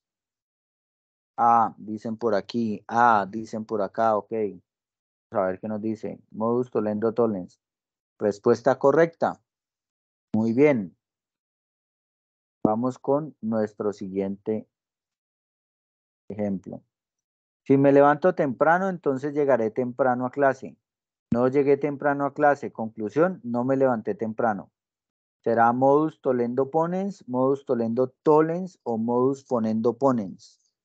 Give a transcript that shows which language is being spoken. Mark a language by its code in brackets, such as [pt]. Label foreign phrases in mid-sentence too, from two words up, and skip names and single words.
[es] Ah, dicen por aquí. Ah, dicen por acá. Ok. Vamos a ver qué nos dice. [la] Modus tollendo tollens. [es] Respuesta correcta. Muy bien. Vamos con nuestro siguiente ejemplo. Si me levanto temprano, entonces llegaré temprano a clase. No llegué temprano a clase. Conclusión, no me levanté temprano. ¿Será [la] modus tollendo ponens, modus tollendo tollens [es] o [la] modus ponendo ponens?